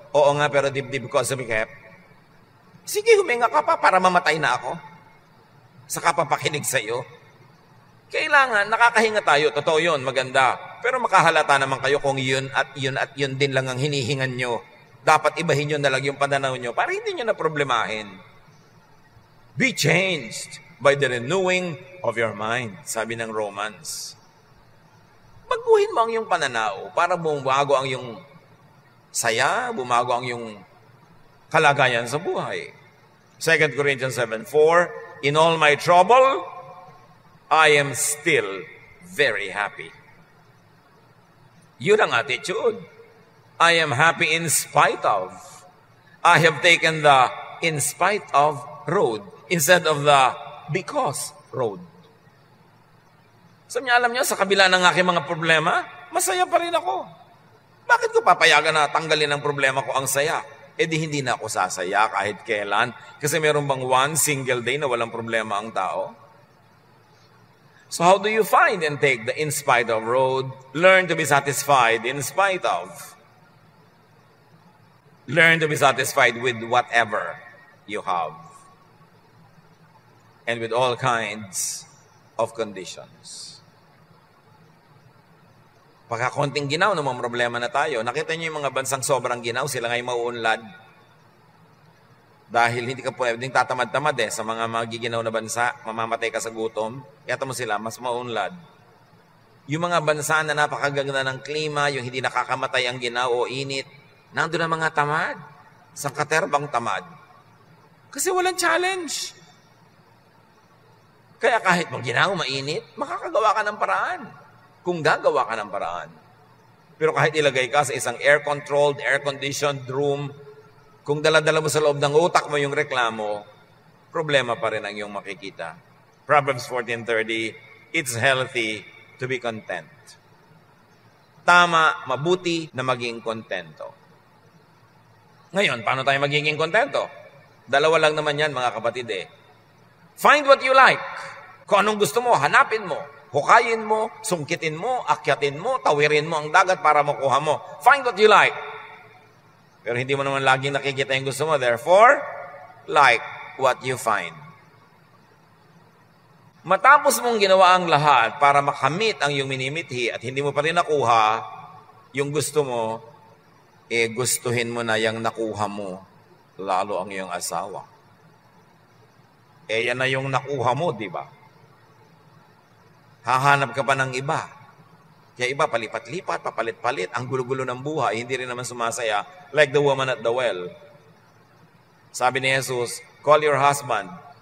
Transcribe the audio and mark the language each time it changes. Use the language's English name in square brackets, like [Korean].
[Filipino] Oo nga, pero dibdib ko ang sumikip. Sige, huminga ka pa para mamatay na ako. Saka papakinig sa iyo. Kailangan, nakakahinga tayo. Totoo yun, maganda. Pero makahalata naman kayo kung yun at yun din lang ang hinihingan nyo. Dapat ibahin nyo na lang yung pananaw nyo para hindi nyo na problemahin. [English] Be changed by the renewing of your mind, [Filipino] sabi ng [English] Romans. [Filipino] Baguhin mo ang iyong pananaw para bumago ang iyong saya, bumago ang iyong kalagayan sa buhay. [English] 2 Corinthians 7:4, in all my trouble, I am still very happy. [Filipino] Yun ang [English] attitude. I am happy in spite of. I have taken the in spite of road instead of the because road. [Filipino] Sabi niya, alam niyo, sa kabila ng aking mga problema, masaya pa rin ako. Bakit ko papayagan na tanggalin ang problema ko ang saya? Eh di hindi na ako sasaya kahit kailan. Kasi meron bang [English] one single day [Filipino] na walang problema ang tao? [English] So how do you find and take the in spite of road? Learn to be satisfied in spite of. Learn to be satisfied with whatever you have. And with all kinds of conditions. [Filipino] Pagka konting ginaw, namang problema na tayo. Nakita niyo yung mga bansang sobrang ginaw, sila ngayong mauunlad. Dahil hindi ka pwedeng tatamad-tamad sa mga magiginaw na bansa, mamamatay ka sa gutom, yata mo sila, mas mauunlad. Yung mga bansa na napakaganda ng klima, yung hindi nakakamatay ang ginaw o init, nandun ang mga tamad. Sangkaterbang tamad. Kasi walang challenge. Kaya kahit maginaw, mainit, makakagawa ka ng paraan. Kung gagawa ka ng paraan. Pero kahit ilagay ka sa isang air-controlled, air-conditioned room, kung dala-dala mo sa loob ng utak mo yung reklamo, problema pa rin ang iyong makikita. [English] Proverbs 14:30, it's healthy to be content. [Filipino] Tama, mabuti na maging kontento. Ngayon, paano tayo magiging kontento? Dalawa lang naman yan, mga kapatid [English] Find what you like. [Filipino] Kung anong gusto mo, hanapin mo. Hukayin mo, sungkitin mo, akyatin mo, tawirin mo ang dagat para makuha mo. [English] Find what you like. [Filipino] Pero hindi mo naman laging nakikita yung gusto mo. [English] Therefore, like what you find. [Filipino] Matapos mong ginawa ang lahat para makamit ang iyong minimithi at hindi mo pa rin nakuha yung gusto mo, gustuhin mo na yung nakuha mo, lalo ang iyong asawa. Yan na yung nakuha mo, di ba? Hahanap ka pa ng iba. Kaya iba, palipat-lipat, papalit-palit. Ang gulo-gulo ng buhay, hindi rin naman sumasaya. [English] Like the woman at the well. [Filipino] Sabi ni [English] Jesus, call your husband.